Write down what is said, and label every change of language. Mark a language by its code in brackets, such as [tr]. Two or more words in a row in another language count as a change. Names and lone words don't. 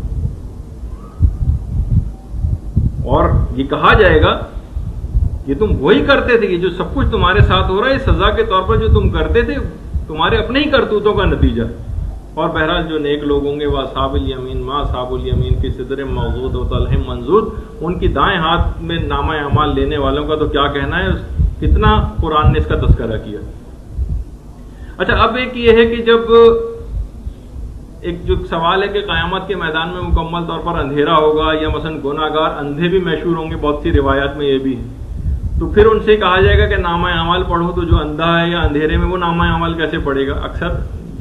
[ur] اور یہ کہا جائے گا یہ تم وہی کرتے تھے، یہ جو سب کچھ تمہارے ساتھ ہو رہا ہے سزا کے طور پر جو تم کرتے تھے تمہارے اپنے ہی کرتوتوں کا نتیجہ۔ اور بہرحال جو نیک لوگ ہوں گے وہ [ar] اصحاب الیمین ما اصحاب الیمین کی صدر موضود و طلح منضود، [ur] ان کی دائیں ہاتھ میں نامہ اعمال لینے والوں کا تو کیا کہنا ہے، کتنا قرآن نے اس کا تذکرہ کیا۔ اچھا اب ایک یہ ہے کہ جب ایک جو سوال ہے کہ قیامت کے میدان میں مکمل طور پر اندھیرا ہوگا یا مثلا گناہگار اندھے بھی محشور ہوں گے، بہت سی روایات میں یہ بھی ہے، تو پھر ان سے کہا جائے گا کہ نامہ اعمال پڑھو، تو جو اندھا ہے یا اندھیرے میں وہ نامہ اعمال کیسے پڑھے گا؟